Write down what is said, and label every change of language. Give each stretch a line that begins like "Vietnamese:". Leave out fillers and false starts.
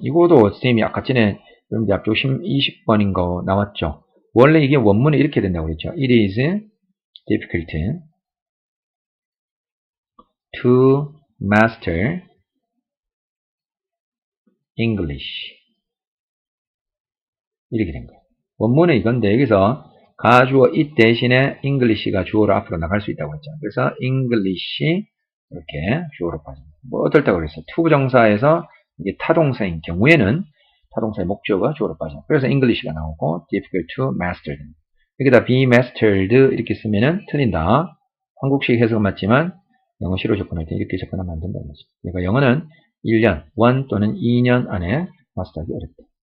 Korean: 이거도 선생님이 아까 전에 여러분들 앞쪽 20번인 거 나왔죠. 원래 이게 원문에 이렇게 된다고 그랬죠.
English: It is difficult to master English.
Korean: 이렇게 된 거예요. 원문은 이건데 여기서 가주어 it 대신에 English가 주어로 앞으로 나갈 수 있다고 했죠. 그래서 English 이렇게 주어로 빠집니다. 뭐 어떨 때가 그랬어요. to 부정사에서 이게 타동사인 경우에는 타동사의 목적어가 주어로 빠져. 그래서 English가 나오고
English: difficult to master.
Korean: 여기다 be mastered 이렇게 쓰면은 틀린다. 한국식 해석은 맞지만 영어 실효 접근할 때 이렇게 접근하면 안 된다는 거죠. 그러니까 영어는 1년, 1 또는 2년 안에 마스터하기 어렵다.